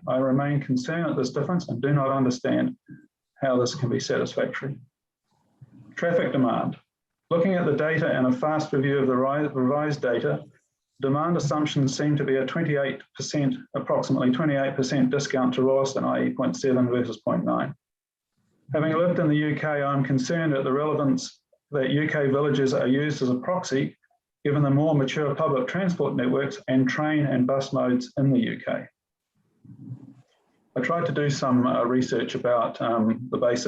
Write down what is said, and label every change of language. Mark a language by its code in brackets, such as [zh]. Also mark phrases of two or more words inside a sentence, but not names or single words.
[en] I remain concerned at this difference and do not understand how this can be satisfactory. Traffic demand. Looking at the data and a fast review of the revised data, demand assumptions seem to be a 28%, approximately 28% discount to Rolleston, i.e. 0.7 versus 0.9. Having lived in the UK, I'm concerned at the relevance that UK villages are used as a proxy, given the more mature public transport networks and train and bus modes in the UK. I tried to do some research about the basis.